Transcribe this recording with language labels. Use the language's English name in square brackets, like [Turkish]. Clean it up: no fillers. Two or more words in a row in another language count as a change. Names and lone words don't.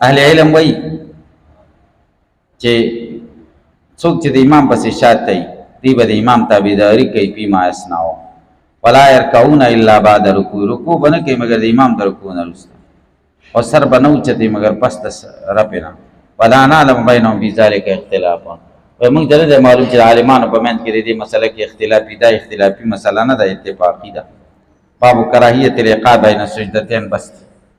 [Pashto] اهل علم وایي چې څوک چې د امام پسې شاته وي دی به د امام تابعداري کوي [Arabic] فيما يسمع ولا يركعون الا بعد ركوع. [Pashto] رکوع به نه کوي مګر د امام د رکوع نه وروسته او سر به نه اوچتوي مګر پس د رفع نه. [Arabic] ولا نعلم بینهم فی ذلک اختلافا. [Pashto] وایي موږ ته نه دی معلوم چې د عالمانو په منځ کې د دې مسله کې اختلافي دا اختلافي مسله نه ده اتفاقي ده. [Arabic] باب کراهیت الإيقاع بین السجدتین بس.